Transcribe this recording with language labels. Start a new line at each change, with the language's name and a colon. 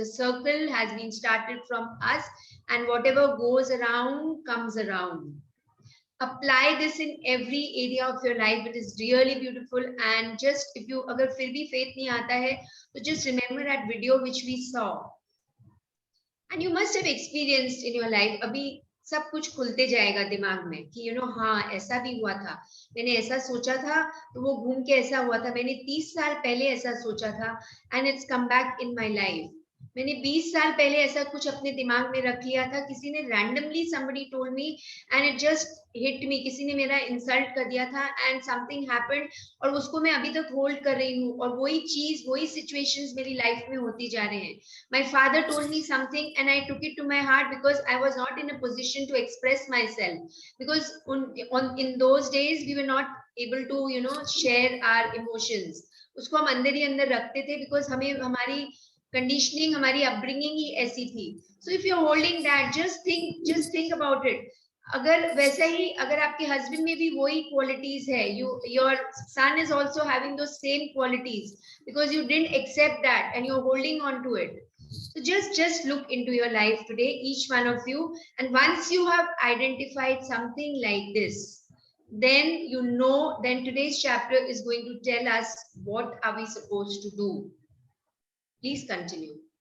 English: The circle has been started from us, and whatever goes around comes around. Apply this in every area of your life. It is really beautiful. And just if you
Hindi: agar fir bhi faith nahi aata hai,
English: so just remember that video which we saw, and you must have experienced in your life.
Hindi: अभी सब कुछ खुलते जाएगा दिमाग में कि हाँ ऐसा भी हुआ था, मैंने ऐसा सोचा था तो वो घूम के ऐसा हुआ था, मैंने 30 साल पहले ऐसा सोचा था,
English: and it's come back in my life.
Hindi: मैंने 20 साल पहले ऐसा कुछ अपने दिमाग में रख लिया था, किसी ने
English: randomly somebody told me and it just hit me,
Hindi: किसी ने मेरा insult कर दिया था
English: and something happened,
Hindi: और उसको मैं अभी तक hold कर रही हूँ, और वही चीज वही situations मेरी life में होती जा रहे हैं.
English: My father told me something and I took it to my heart because I was not in a position to express myself, because in those days we were not able to share our emotions.
Hindi: उसको हम अंदर ही अंदर रखते थे because हमें हमारी conditioning, हमारी upbringing ही ऐसी थी.
English: So if you are holding that, just think about it.
Hindi: अगर वैसा ही अगर आपके हस्बैंड में भी वही क्वालिटीज है,
English: Your son is also having the same qualities, because you didn't accept that and you are holding on to it. So just look into your life today, each one of you, and once you have identified something like this, then today's chapter is going to tell us what are we supposed to do. Please continue.